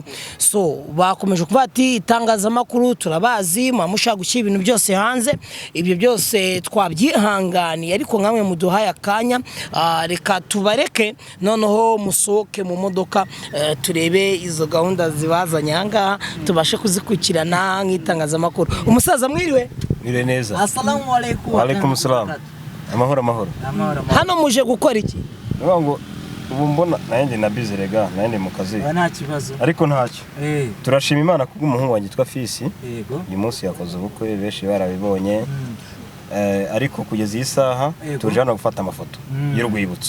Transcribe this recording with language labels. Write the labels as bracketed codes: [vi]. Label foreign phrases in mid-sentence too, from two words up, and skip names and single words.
[rw] So bakomeje kuvuga ati itangazamakuru turabazi, mushaka gushyira ibintu byose hanze, ibyo byose twabyihanganiye, ariko nkamwe muduhaye akanya, reka tubareke noneho musohoke mu modoka turebe izo gahunda zibazanye ahangaha, tubashe kuzikurikirana nk'itangazamakuru. Umusaza mwiriwe? Mwiriwe neza. [ar] السلام عليكم. وعليكم السلام. [rw] Amahoro. Hano muje gukora iki? Ngo ubu mbona nanjye na bize rega, nanjye mu kazi. Nta kibazo. Ariko ntacyo. Turashima Imana kubw'umuhungu wanjye twa Fisi. Yego. Uyu munsi yakoze ubukwe, benshi barabibonye. Ariko kugeza iyi saha tuje hano gufata amafoto y'urwibutso.